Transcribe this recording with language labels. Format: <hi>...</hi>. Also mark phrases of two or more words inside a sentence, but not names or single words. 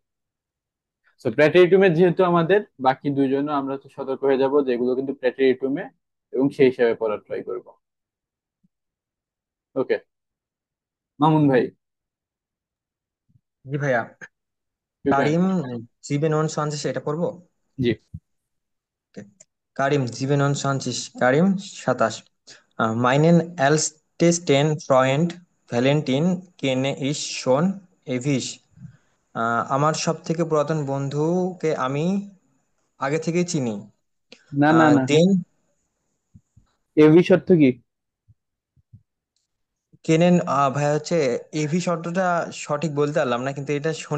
<bn>তো প্রেটেরিটুমে যেহেতু আমাদের বাকি দুইজনও আমরা হচ্ছে সতর্ক হয়ে যাব যে এগুলো কিন্তু প্রেটেরিটুমে, এবং সেই হিসাবে পড়ার ট্রাই করব। ওকে মামুন ভাই, জি ভাইয়া। প্রিপেয়ার।</bn> <de>কারিম sieben und zwanzig</de> <bn>এটা পড়বো। জি।</bn> <de>Okay. কারিম sieben und zwanzig কারিম 27 Meinen ältesten Freund Valentin kenne ich schon ewig.</de> <bn>আমার সব থেকে পুরাতন বন্ধুকে আমি আগে থেকেই চিনি। না না না, দেন এভি শর্ত কি? কেনেন, ভাই হচ্ছে এভি শব্দটা সঠিক বলতে পারলাম না, কিন্তু এটা শুনে</bn>